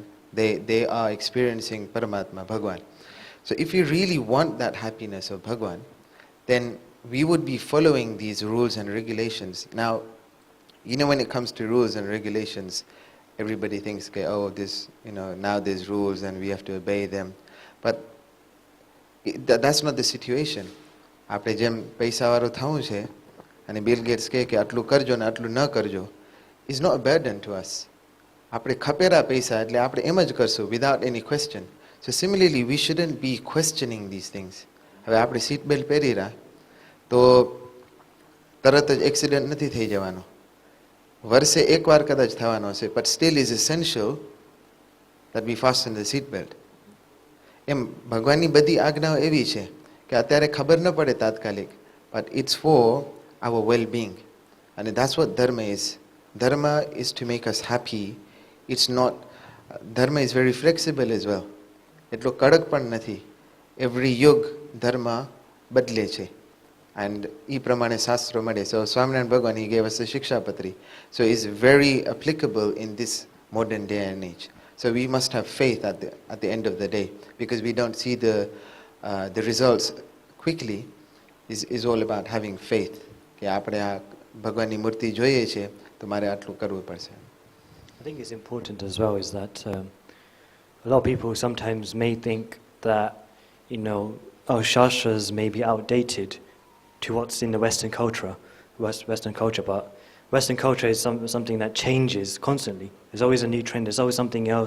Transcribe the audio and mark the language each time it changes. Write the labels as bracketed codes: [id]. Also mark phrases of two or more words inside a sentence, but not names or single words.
[en] They are experiencing Paramatma, Bhagwan. So if you really want that happiness of Bhagwan, then we would be following these rules and regulations. Now, when it comes to rules and regulations, everybody thinks, okay, oh, now there's rules and we have to obey them. But that's not the situation. [gu] આપણે જેમ પૈસાવાળું થવું છે અને બિલ ગેટ્સ કહે કે આટલું કરજો ને આટલું ન કરજો [en] is not a burden to us. [gu] આપણે ખપેરા પૈસા એટલે આપણે એમ જ કરશું [en] without any question. So similarly we shouldn't be questioning this things. [gu] હવે આપણે [en] seat belt [gu] પહેરી રહ્યા તો તરત જ એક્સિડન્ટ નથી થઈ જવાનો, વર્ષે એકવાર કદાચ થવાનો છે, [en] but still is essential that we fasten the seat belt. [gu] એમ ભગવાનની બધી આજ્ઞાઓ એવી છે કે અત્યારે ખબર ન પડે તાત્કાલિક, [en] but it's for our well-being. And that's what dharma is. Dharma is to make us happy. It's not, dharma is very flexible as well. એટલો કડક પણ નથી. Every યુગ ધર્મ બદલે છે. And એ પ્રમાણે શાસ્ત્રો મળે. So સ્વામિનારાયણ ભગવાન, he gave us a શિક્ષાપત્રી. So it's very applicable in this modern day and age. So we must have faith at the end of the day, because we don't see the results quickly. Is all about having faith. [gu] કે આપણે આ ભગવાનની મૂર્તિ જોઈએ છે તો મારે આટલું કરવું પડશે. [en] I think it's important as well is that a lot of people sometimes may think that, our shastras may be outdated to what's in the Western culture, but Western culture is something that changes constantly. There's always a new trend. There's always something else.